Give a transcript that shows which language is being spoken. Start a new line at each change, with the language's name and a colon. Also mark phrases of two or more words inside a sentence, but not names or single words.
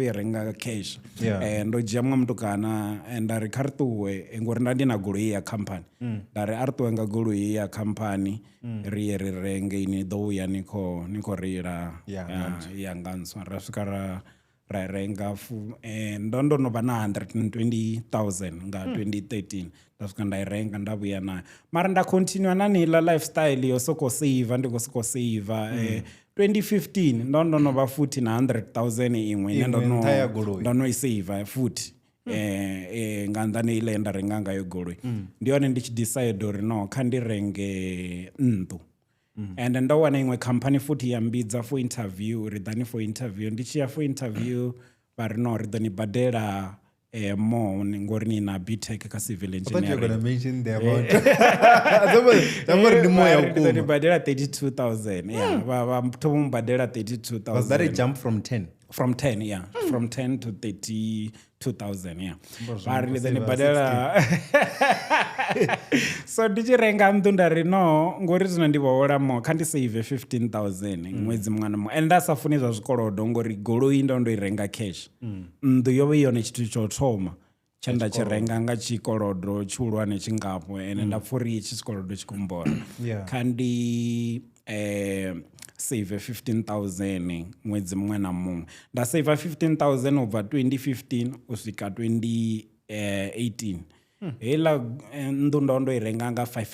Venda: i renga cash ndo dzhia muṅwe mutukana nda ri kha ri ṱuwe ngori nda ndi na goloi ya khamphani nda ri a ri ṱuwe nga goloi ya khamphani ri ye ri renge ini ḓo uya ni khou reila ya nga ntswa ra swika ra renga ndo no vha na 120,000 nga 2013 nda swika nda i renga nda vhuya nayo mara nda continue na niḽa lifestyle yo sokou save ndi khou sokou save 2015 ndo no vha futhi na 100,000 iṅwe ine ndo no i save futhi nga nnḓani ile nda renga ngayo goloi ndi yone ndi tshi decide uri no kha ndi renge nnḓu. And ndo wana iṅwe company futhi ya mbidza
English: for interview
Venda: ri ḓani
English: for interview
Venda: ndi tshi ya
English: for interview
Venda: vha ri no ri ḓo ni badela more ngori ni na BTech ka
English: civil engineering.
Venda: Ni badela 32,000 vha thoma badela 32,000.
English: Was that a jump from 10?
Venda: From 10 from 10 to 32,000 vari then badela so ndi tshi renga nnḓu nda ri no ngori zwino ndi vho hola mo kha ndi save 15,000 ṅwedzi muṅwe na muṅwe and nda sa funi zwa zwikolodo ngori goloi ndo i renga cash nnḓu yo vha yone tshithu tsho thoma tshe nda tshi renga nga tshikolodo tshihulwane tshingafho ene nda pfha uri itshi tshikolodo tshi khou mbora kha ndi save 15,000 ṅwedzi muṅwe na muṅwe nda save 15,000 ubva 2015 u swika 2018 heiḽa nnḓu ndo i renga nga